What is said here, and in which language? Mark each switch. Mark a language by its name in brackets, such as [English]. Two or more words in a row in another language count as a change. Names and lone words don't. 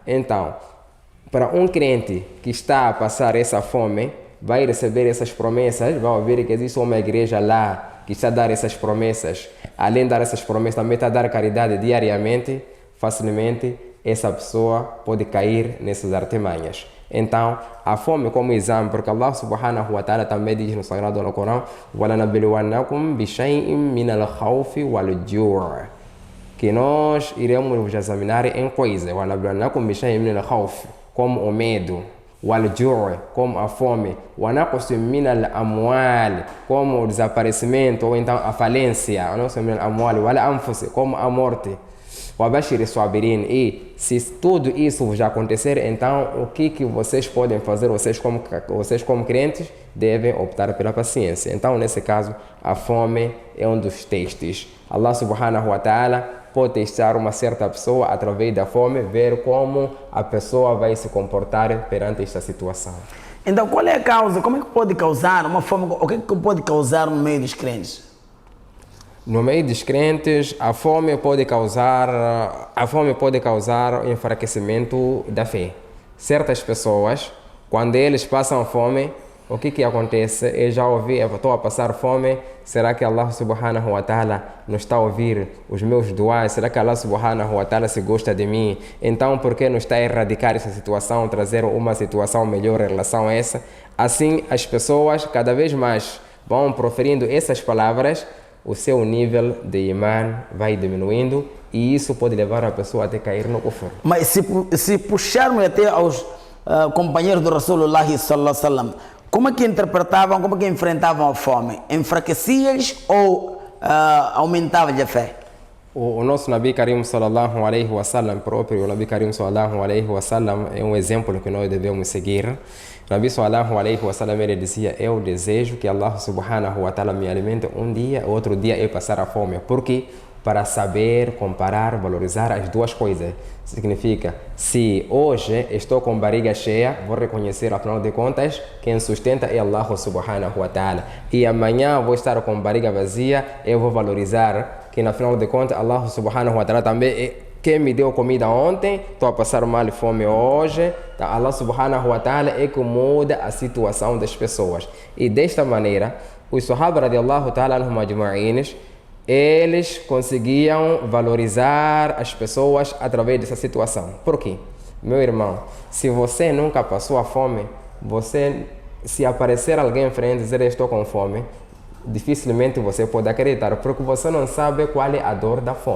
[Portuguese] Então, para um crente que está a passar essa fome, vai receber essas promessas, vai ouvir que existe uma igreja lá que está a dar essas promessas. Além de dar essas promessas, também está a dar caridade diariamente, facilmente essa pessoa pode cair nessas artimanhas. Então, a fome como exame, porque [Arabic] الله سبحانه وتعالى [Portuguese] também diz no Sagrado no Corão: [Arabic] وَلَنَبْلُوَنَّكُمْ بِشَيْءٍ مِنَ الْخَوْفِ وَالْجُوعِ, [Portuguese] que nós iremos vos examinar em coisas. [Arabic] وَلَنَبْلُوَنَّكُمْ بِشَيْءٍ مِنَ الْخَوْفِ, [Portuguese] como o medo, وَالْجُوعِ, como a fome, [Arabic] وَنَقْصٍ مِنَ الْأَمْوَالِ, [Portuguese] como o desaparecimento ou então a falência, [Arabic] وَنَقْصٍ مِنَ الْأَمْوَالِ وَالْأَنفُسِ, [Portuguese] como a morte. E se tudo isso já acontecer, então o que vocês podem fazer? Vocês como crentes devem optar pela paciência. Então, nesse caso, a fome é um dos testes. [Arabic] الله سبحانه وتعالى [Portuguese] pode testar uma certa pessoa através da fome, ver como a pessoa vai se comportar perante esta situação. Então, qual é a causa? Como é que pode causar uma fome? O que é que pode causar no meio dos crentes? No meio dos crentes, a fome pode causar enfraquecimento da fé. Certas pessoas, quando eles passam fome, o que acontece? Eu já ouvi, eu estou a passar fome, será que [Arabic] الله سبحانه وتعالى [Portuguese] não está a ouvir os meus duas? Será que [Arabic] الله سبحانه وتعالى [Portuguese] se gosta de mim? Então, por que não está a erradicar essa situação, trazer uma situação melhor em relação a essa? Assim, as pessoas cada vez mais vão proferindo essas palavras, o seu nível de imã vai diminuindo e isso pode levar a pessoa até cair no kufr. Mas se puxarmos até aos companheiros do [Arabic] رسول الله صلى الله عليه وسلم, [Portuguese] como é que interpretavam, como é que enfrentavam a fome? Enfraqueciam-lhes ou aumentavam-lhe a fé? O nosso [Arabic] نبي كريم صلى الله عليه وسلم, próprio نبي كريم صلى الله عليه وسلم, [Portuguese] é um exemplo que nós devemos seguir. [Arabic] نبي صلى الله عليه وسلم, [Portuguese] ele dizia: eu desejo que [Arabic] الله سبحانه وتعالى [Portuguese] me alimente um dia, outro dia eu passar a fome. Por quê? Para saber comparar, valorizar as duas coisas. Significa, se hoje estou com barriga cheia, vou reconhecer, afinal de contas, quem sustenta é [Arabic] الله سبحانه وتعالى. [Portuguese] E amanhã vou estar com barriga vazia, eu vou valorizar que, afinal de contas, [Arabic] الله سبحانه وتعالى [Portuguese] também quem me deu comida ontem, estou a passar mal e fome hoje. Tá? [Arabic] الله سبحانه وتعالى [Portuguese] é que muda a situação das pessoas. E desta maneira, os [Arabic] الصحابة رضي الله تعالى عنهم أجمعين, [Portuguese] eles conseguiam valorizar as pessoas através dessa situação. Por quê? Meu irmão, se você nunca passou a fome, se aparecer alguém em frente e dizer: estou com fome, dificilmente você pode acreditar, porque você não sabe qual é a dor da fome.